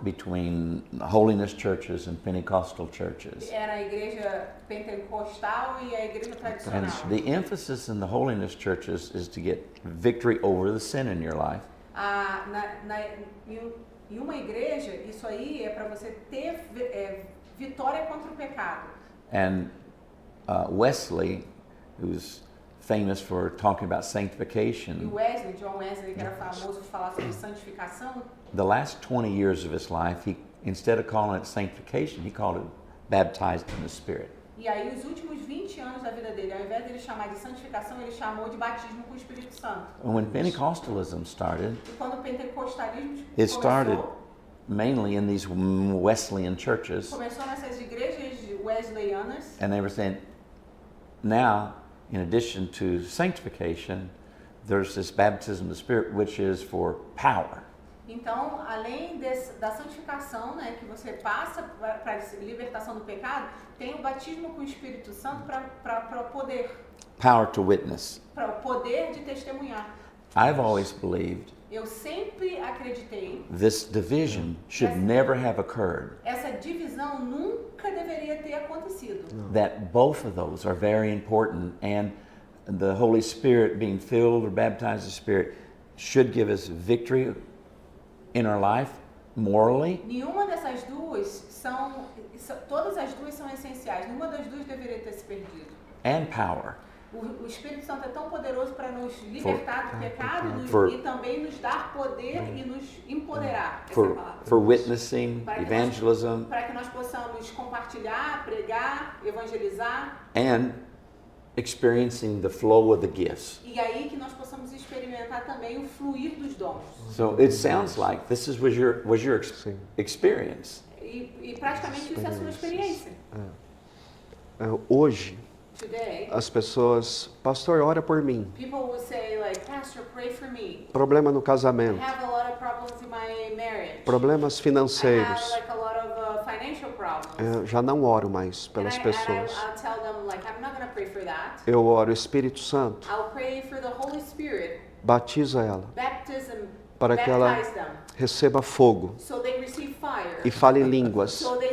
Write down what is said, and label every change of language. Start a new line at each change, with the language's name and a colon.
English: between holiness churches and Pentecostal churches.
Portuguese: Era a igreja pentecostal e a igreja tradicional.
English: And the emphasis in the holiness churches is to get victory over the sin in your life.
Portuguese: Em uma igreja, isso aí é para você ter vitória contra o pecado.
English: And Wesley, who's famous for talking about sanctification,
Portuguese: E John Wesley, que era famoso por falar sobre santificação,
English: the last 20 years of his life, he, instead of calling it sanctification, he called it baptized in the Spirit.
Portuguese: E aí os últimos 20 anos da vida dele, ao invés de ele chamar de santificação, ele chamou de batismo com o Espírito Santo.
English: And when Pentecostalism started,
Portuguese: E quando o pentecostalismo
English: it started mainly in these Wesleyan churches,
Portuguese: começou nessas igrejas wesleyanas,
English: and they were saying, now, in addition to sanctification, there's this baptism of the Spirit, which is for power.
Portuguese: Então, além da santificação, né, que você passa para a libertação do pecado, tem o batismo com o Espírito Santo para poder.
English: Power to witness.
Portuguese: Para o poder de testemunhar.
English: I've always believed
Portuguese: Eu sempre acreditei.
English: This division should never have occurred.
Portuguese: Essa divisão nunca deveria ter acontecido.
English: That both of those are very important, and the Holy Spirit being filled or baptized in the Spirit should give us victory in our life morally.
Portuguese: Nenhuma dessas duas todas as duas são essenciais. Nenhuma das duas deveria ter se perdido.
English: And power.
Portuguese: O Espírito Santo é tão poderoso para nos libertar do pecado e também nos dar poder e nos empoderar.
English: For witnessing, evangelism,
Portuguese: para que nós possamos compartilhar, pregar, evangelizar.
English: And experiencing the flow of the gifts.
Portuguese: E aí que nós possamos experimentar também o fluir dos dons.
English: So it sounds like this was your experience.
Portuguese: E praticamente isso é a sua experiência. Hoje,
English: Today,
Portuguese: as pessoas, pastor, ora por mim.
English: People will say like, Pastor, pray for me.
Portuguese: Problema no casamento.
English: I have a lot of problems in my marriage.
Portuguese: Problemas financeiros.
English: I have like a lot of financial problems.
Portuguese: Já não oro mais pelas pessoas.
English: I'll tell them like, I'm not going to pray for that.
Portuguese: Eu oro, Espírito Santo.
English: I'll pray for the Holy Spirit.
Portuguese: Batiza ela.
English: Baptism.
Portuguese: Para que ela receba fogo e fale em línguas.